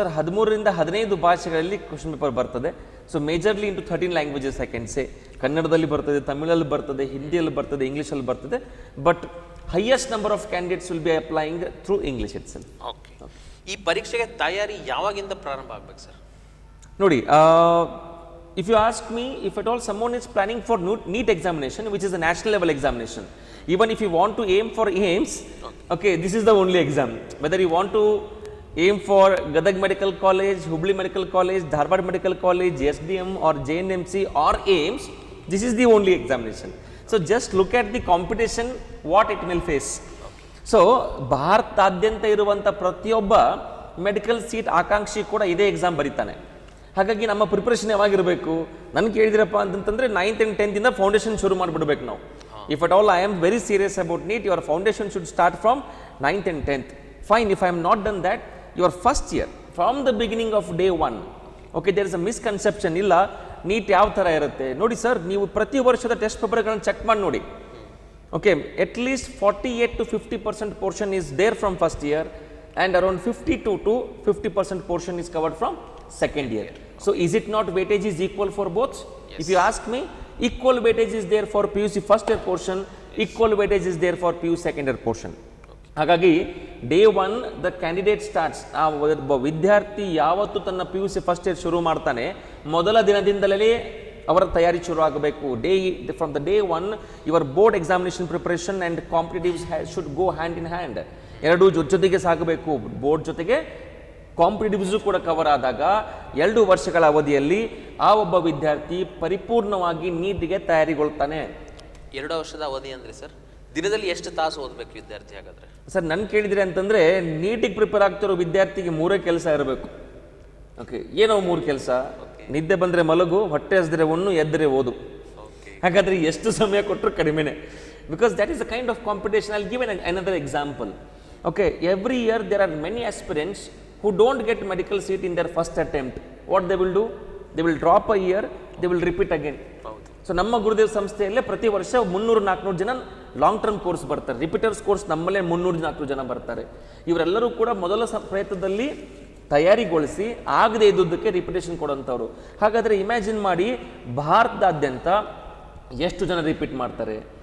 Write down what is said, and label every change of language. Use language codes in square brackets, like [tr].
[kn] Sir? 13 ರಿಂದ 15 ಭಾಷೆಗಳಲ್ಲಿ question paper ಬರ್ತದೆ. [en] So majorly into 13 languages I can say. [kn] ಕನ್ನಡದಲ್ಲಿ ಬರ್ತದೆ, ತಮಿಳಲ್ಲಿ ಬರ್ತದೆ, ಹಿಂದಿಯಲ್ಲಿ ಬರ್ತದೆ, ಇಂಗ್ಲೀಷಲ್ಲಿ ಬರ್ತದೆ. [en] But highest number of candidates will be applying through English itself. Okay. [kn] ಈ ಪರೀಕ್ಷೆಗೆ ತಯಾರಿ ಯಾವಾಗಿಂದ ಪ್ರಾರಂಭ ಆಗಬೇಕು ಸರ್? [en] ನೋಡಿ, if you ask me, if at all someone is planning for NEET examination, which is a national level examination, even if you want to aim for AIIMS, okay, this is the only exam. Whether you want to aim for Gadag Medical College, Hubli Medical College, Dharwad Medical College, SDM or JNMC or AIIMS, this is the only examination. So just look at the competition, what it will face. [kn] So ಭಾರತಾದ್ಯಂತ ಇರುವಂಥ ಪ್ರತಿಯೊಬ್ಬ medical seat ಆಕಾಂಕ್ಷಿ ಕೂಡ ಇದೇ exam ಬರೀತಾನೆ. ಹಾಗಾಗಿ ನಮ್ಮ preparation ಯಾವಾಗಿರಬೇಕು? ನನಗೆ ಕೇಳಿದಿರಪ್ಪ ಅಂತಂತಂದರೆ 9th and 10th ಇಂದ ಫೌಂಡೇಶನ್ ಶುರು ಮಾಡಿಬಿಡ್ಬೇಕು ನಾವು. [en] If at all I am very serious about NEET, your foundation should start from 9th and 10th. Fine, if I am not done that, your first year from the beginning of day 1, okay, there is a misconception. [kn] ಇಲ್ಲ, neat ಯಾವ ಥರ ಇರುತ್ತೆ ನೋಡಿ sir, ನೀವು ಪ್ರತಿ ವರ್ಷದ test ಪೇಪರ್ಗಳನ್ನು check ಮಾಡಿ ನೋಡಿ. [en] Okay, at least 48 to 50% portion is there from first year and around 52 to 50% portion is covered from second year. So is it not weightage is equal for both? Yes. If you ask me, equal weightage is there for PUC first year portion, equal weightage is there for PU second year portion. [kn] ಹಾಗಾಗಿ [en] day 1 the candidate starts, [kn] ಆ ವಿದ್ಯಾರ್ಥಿ ಯಾವತ್ತು ತನ್ನ PUC first year ಶುರು ಮಾಡ್ತಾನೆ, ಮೊದಲ ದಿನದಿಂದಲೇ ಅವರ ತಯಾರಿ ಶುರು ಆಗಬೇಕು. [en] From the day 1 your board examination preparation and competitives should go hand in hand. [kn] ಎರಡೂ ಜೊತೆಗೆ ಸಾಗಬೇಕು. ಬೋರ್ಡ್ ಜೊತೆಗೆ ಕಾಂಪಿಟೇಟಿವ್ಸು ಕೂಡ ಕವರ್ ಆದಾಗ 2 ವರ್ಷಗಳ ಅವಧಿಯಲ್ಲಿ ಆ ಒಬ್ಬ ವಿದ್ಯಾರ್ಥಿ ಪರಿಪೂರ್ಣವಾಗಿ ನೀಟಿಗೆ ತಯಾರಿಗೊಳ್ತಾನೆ. 2 ವರ್ಷದ ಅವಧಿ ಅಂದರೆ ಸರ್, ದಿನದಲ್ಲಿ ಎಷ್ಟು ತಾಸು ಓದಬೇಕು ವಿದ್ಯಾರ್ಥಿ ಹಾಗಾದರೆ? ಸರ್, ನನ್ನ ಕೇಳಿದ್ರೆ ಅಂತಂದರೆ ನೀಟಿಗೆ ಪ್ರಿಪೇರ್ ಆಗ್ತಿರೋ ವಿದ್ಯಾರ್ಥಿಗೆ 3 ಕೆಲಸ ಇರಬೇಕು. ಓಕೆ, ಏನೋ 3 ಕೆಲಸ? ನಿದ್ದೆ ಬಂದರೆ ಮಲಗು, ಹೊಟ್ಟೆ ಹಸಿದ್ರೆ ಉಣ್ಣು, ಎದ್ದರೆ ಓದು. ಹಾಗಾದರೆ ಎಷ್ಟು ಸಮಯ ಕೊಟ್ಟರು ಕಡಿಮೆನೆ. [en] Because that is a kind of competition. I will give another example. Okay, every year there are many aspirants who don't get medical seat in their first attempt. What they will do? They will drop a year, they will repeat again. [kn] So ನಮ್ಮ ಗುರುದೇವ್ ಸಂಸ್ಥೆಯಲ್ಲೇ ಪ್ರತಿ ವರ್ಷ 300-400 ಜನ long term course ಬರ್ತಾರೆ. Repeaters course ನಮ್ಮಲ್ಲೇ 300-400 ಜನ ಬರ್ತಾರೆ. ಇವರೆಲ್ಲರೂ ಕೂಡ ಮೊದಲ ಪ್ರಯತ್ನದಲ್ಲಿ ತಯಾರಿಗೊಳಿಸಿ ಆಗದೆ ಇದ್ದುದಕ್ಕೆ ರಿಪಿಟೇಷನ್ ಕೊಡೋಂಥವ್ರು. ಹಾಗಾದರೆ ಇಮ್ಯಾಜಿನ್ ಮಾಡಿ, ಭಾರತದಾದ್ಯಂತ ಎಷ್ಟು ಜನ ರಿಪೀಟ್ ಮಾಡ್ತಾರೆ?